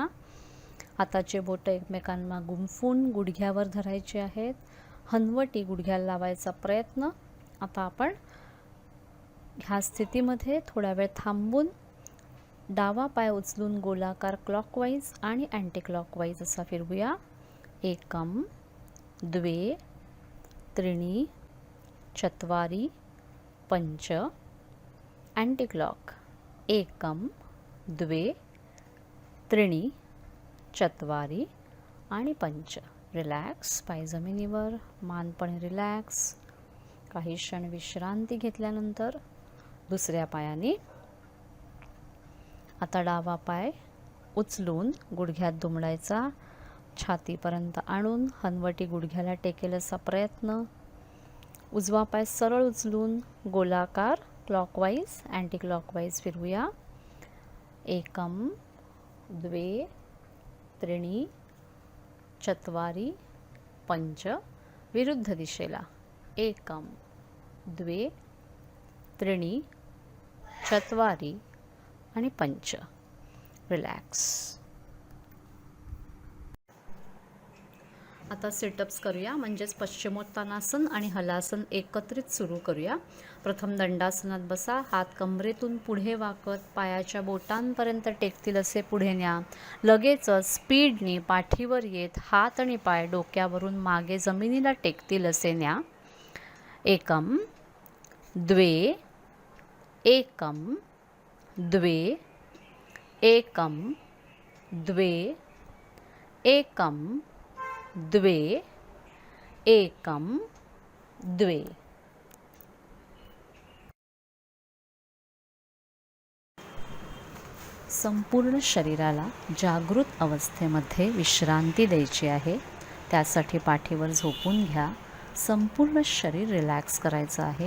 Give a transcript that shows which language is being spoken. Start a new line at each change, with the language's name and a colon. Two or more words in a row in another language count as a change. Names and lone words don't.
Marathi: हाताचे बोटं एकमेकांना गुंफून गुडघ्यावर धरायचे आहेत. हनवटी गुडघ्याला लावायचा प्रयत्न. आता आपण ह्या स्थितीमध्ये थोडा वेळ थांबून डावा पाय उचलून गोलाकार क्लॉकवाईज आणि
English: anti clockwise
Marathi: असा फिरवूया.
Sanskrit: एकम, द्वे, त्रीणि, चत्वारि, पंच.
English: anti clock.
Sanskrit: एकम, द्वे, त्रीणि, चत्वारि आणि पंच.
Marathi: रिलॅक्स. पाय जमिनीवर, मान पण रिलॅक्स. काही क्षण विश्रांती घेतल्यानंतर दुसऱ्या पायाने आता डावा पाय उचलून गुडघ्यात दुमडायचा. छातीपर्यंत आणून हनवटी गुडघ्याला टेकेल असा प्रयत्न. उजवा पाय सरळ उचलून गोलाकार
English: clockwise anti clockwise
Marathi: फिरवूया.
Sanskrit: एकम, द्वे, त्रीणि, चत्वारि, पंच.
Marathi: विरुद्ध दिशेला.
Sanskrit: एकम, द्वे, त्रीणि, चत्वारि आणि पंच.
Marathi: रिलॅक्स. आता सिटअप्स करूया, म्हणजेच पश्चिमोत्तानासन आणि हलासन एकत्रित सुरू करूया. प्रथम दंडासनात बसा. हात कमरेतून पुढे वाकत पायाच्या बोटांपर्यंत टेकतील असे पुढे न्या. लगेचच स्पीडने पाठीवर येत हात आणि पाय डोक्यावरून मागे जमिनीला टेकतील असे न्या.
Sanskrit: एकम, द्वे, एकम, द्वे, एकम, द्वे, एकम, द्वे, एकम द्वे.
Marathi: संपूर्ण शरीराला जागृत अवस्थेमध्ये विश्रांती द्यायची आहे. त्यासाठी पाठीवर झोपून घ्या. संपूर्ण शरीर रिलॅक्स करायचं आहे.